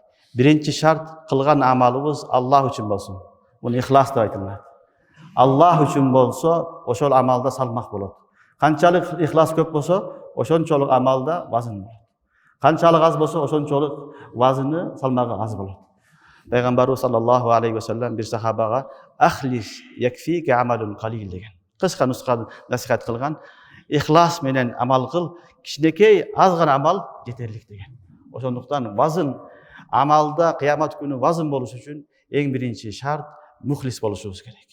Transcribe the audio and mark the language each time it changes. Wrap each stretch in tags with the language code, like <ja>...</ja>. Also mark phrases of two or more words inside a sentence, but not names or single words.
<ky>Биринчи шарт кылган амалыбыз Аллах үчүн болсун. Бул ихлас деп айтылат. Аллах үчүн болсо, ошол амалда салмак болот. Канчалык ихлас көп болсо, ошончолук амалда вазын болот. Канчалык аз болсо, ошончолук вазыны, салмагы аз болот. Пайгамбарыбыз</ky> <ar>صلى الله عليه وسلم</ar> <ky>бир сахабага</ky> <ar>"أخلص يكفيك عمل قليل"</ar> <ky>деген кыска нусканы насихат кылган. Ихлас менен амал кыл, кичинекей аз гана амал жетерлик деген. Ошондуктан вазын амалда кыямат күнү вазын болуш үчүн эң биринчи шарт мухлис болушубуз керек.</ky>